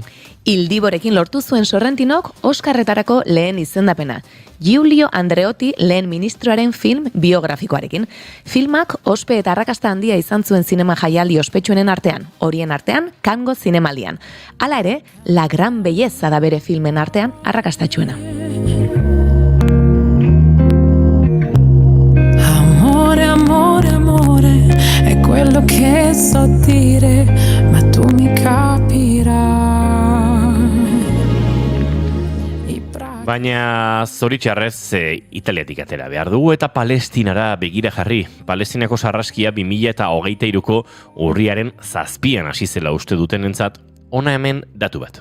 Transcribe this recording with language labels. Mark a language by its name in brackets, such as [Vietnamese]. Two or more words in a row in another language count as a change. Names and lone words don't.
[Basque] Ildiborekin lortu zuen Sorrentinok Oskarretarako lehen izendapena. Giulio Andreotti lehen ministroaren film biografikoarekin. Filmak ospe eta arrakasta handia izan zuen zinema jaialdi ospetsuenen artean, horien artean Kango zinemaldian. Hala ere, La Gran Bellezza da bere filmen artean arrakastatxuena. [Italian] Amore, amore, amore, è quello che so dire, ma tu mi capirai. [Basque] Baina zoritxarrez Italiatik atera behar dugu eta Palestinara begira jarri. Palestinako sarraskia 2023ko urriaren 7an hasi zela uste dutenentzat, ona hemen datu bat.